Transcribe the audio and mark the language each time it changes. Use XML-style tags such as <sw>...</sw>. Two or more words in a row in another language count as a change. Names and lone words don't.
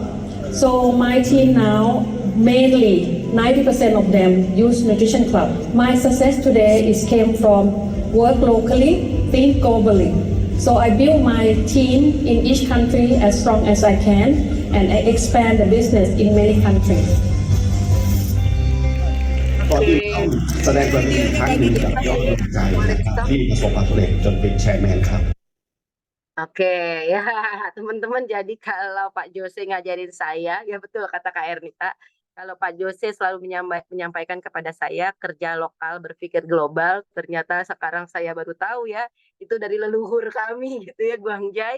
<en>So my team now, mainly 90% of them use Nutrition Club. My success today came from work locally, think globally. So I build my team in each country as strong as I can, and I expand the business in many countries.</en> <th>ก่อน</th> <id>Oke.</id> <th>อื่นต้องแสดงความยินดีอีกครั้งหนึ่งกับยอดกำลังใจนะครับที่ประสบความสำเร็จจนเป็นแชร์แมนครับ</th> <id>Oke, ya teman-teman. Jadi kalau Pak Jose ngajarin saya, ya betul kata Kak Ernita. Kalau Pak Jose selalu menyampaikan kepada saya kerja lokal, berpikir global. Ternyata sekarang saya baru tahu ya, itu dari leluhur kami gitu ya, Guangjai.</id>